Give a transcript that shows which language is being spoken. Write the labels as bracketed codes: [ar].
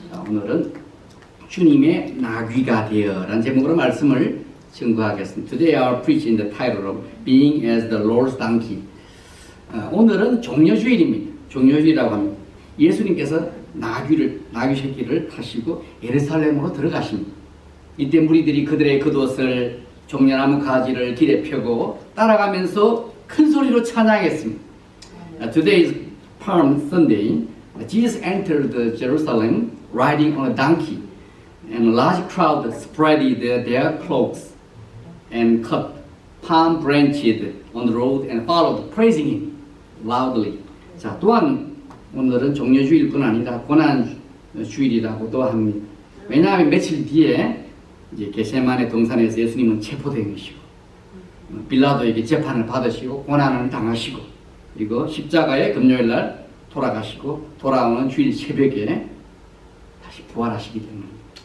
[ko] 오늘은 주님의 나귀가 되어라는 제목으로 말씀을 증거하겠습니다. [en] Today I will preach in the title of Being as the Lord's Donkey. [ko] 오늘은 종려주일입니다. 종려주일이라고 합니다. 예수님께서 나귀 새끼를 타시고 예루살렘으로 들어가십니다. 이때 무리들이 그들의 겉옷을 종려나무 가지를 길에 펴고 따라가면서 큰 소리로 찬양했습니다. [en] Today is Palm Sunday. Jesus entered Jerusalem riding on a donkey, and a large crowd spread their cloaks and cut palm branches on the road and followed, praising him loudly. [ko] 자, 또한 오늘은 종려주일뿐 아니라 고난주일이라고도 합니다. 왜냐하면 며칠 뒤에 이제 겟세마네 동산에서 예수님은 체포된 것이고 빌라도에게 재판을 받으시고 고난을 당하시고 그리고 십자가에 금요일날 돌아가시고 돌아오는 주일 새벽에 다시 부활하시기 때문입니다.